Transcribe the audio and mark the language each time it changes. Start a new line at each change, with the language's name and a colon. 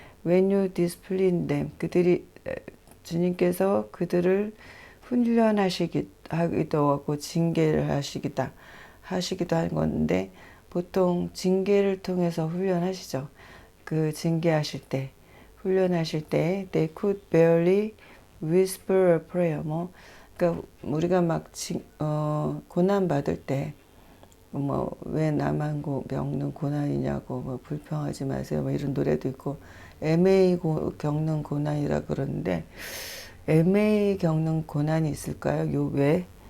English: When you discipline them,
Korean: 주님께서 그들을 훈련하시기도 하고 징계를 하시기도 하는 건데 보통 징계를 통해서 훈련하시죠. 그 징계하실 때, 훈련하실 때
English: they could barely whisper a prayer.
Korean: 그러니까 우리가 막 고난 받을 때 왜 나만 겪는 고난이냐고 불평하지 마세요 이런 노래도 있고 애매히 겪는 고난이라 그러는데 애매히 겪는 고난이 있을까요? 왜?